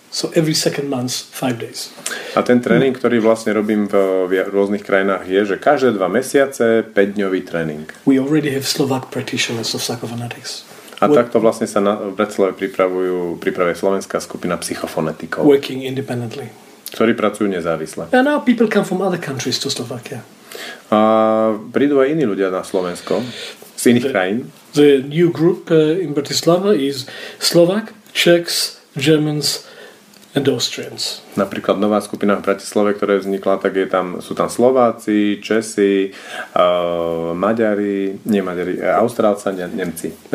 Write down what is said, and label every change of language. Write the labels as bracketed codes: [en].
[en] So every second month, 5 days. [sk] A ten tréning, ktorý vlastne robím v rôznych krajinách, je, že každé 2 mesiace 5-dňový tréning. [en] We already have Slovak practitioners of psychophonetics. [sk] A takto vlastne sa v Bratislave pripravuje slovenská skupina psychofonetikov. [en] Working independently. [sk] Ktorí pracujú nezávisle. [en] And now people come from other countries to Slovakia. [sk] A prídu aj iní ľudia na Slovensko z iných krajín. [en] The new group in Bratislava is Slovak, Czechs, Germans and Austrians. [sk] Napríklad nová skupina v Bratislave, ktorá vznikla, tak sú tam Slováci, Česi, Maďari, Austrálčania, Nemci.